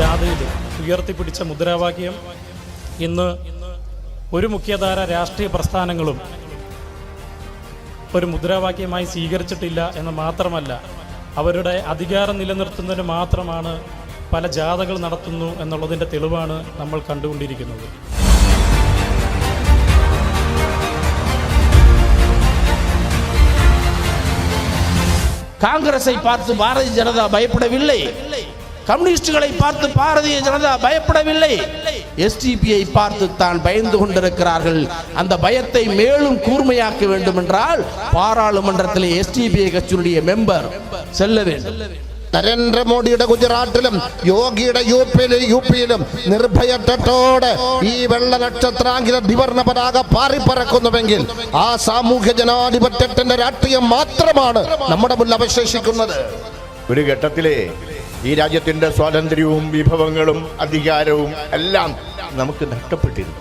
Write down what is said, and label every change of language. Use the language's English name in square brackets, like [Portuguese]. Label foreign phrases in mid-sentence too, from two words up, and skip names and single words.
[Malayalam] ഭാഷയിൽ ഉയർത്തിപ്പിടിച്ച മുദ്രാവാക്യം ഇന്ന് ഒരു മുഖ്യധാര രാഷ്ട്രീയ പ്രസ്ഥാനങ്ങളും ഒരു മുദ്രാവാക്യമായി സ്വീകരിച്ചിട്ടില്ല എന്ന് മാത്രമല്ല, അവരുടെ അധികാരം നിലനിർത്തുന്നതിന് മാത്രമാണ് പല ജാഥകൾ നടത്തുന്നു എന്നുള്ളതിൻ്റെ തെളിവാണ് നമ്മൾ കണ്ടുകൊണ്ടിരിക്കുന്നത്. [Tamil] காங்கிரஸை பார்த்து பாரதிய ஜனதா பயப்படவில்லை, கம்யூனிஸ்டுகளை பார்த்து பாரதிய ஜனதா பயப்படவில்லை, எஸ்டிபியை பார்த்து தான் பயந்து கொண்டிருக்கிறார்கள். அந்த பயத்தை மேலும் கூர்மையாக்க வேண்டும் என்றால் பாராளுமன்றத்தில் எஸ்டிபிஐ கட்சியுடைய மெம்பர் செல்ல வேண்டும். [Malayalam] നരേന്ദ്രമോദിയുടെ ഗുജറാത്തിലും യോഗിയുടെ യുപിയിലും നിർഭയത്വത്തോടെ ഈ വെള്ള നക്ഷത്രാങ്കിത ദ്വിവർണ്ണ പതാക പാറിപ്പറക്കുന്നുവെങ്കിൽ ആ സാമൂഹ്യ ജനാധിപത്യത്തിന്റെ രാഷ്ട്രീയം മാത്രമാണ് നമ്മുടെ മുന്നിൽ അവശേഷിക്കുന്നത്. ഒരു ഘട്ടത്തിലെ ഈ രാജ്യത്തിന്റെ സ്വാതന്ത്ര്യവും വിഭവങ്ങളും അധികാരവും എല്ലാം നമുക്ക് നഷ്ടപ്പെട്ടിരുന്നു.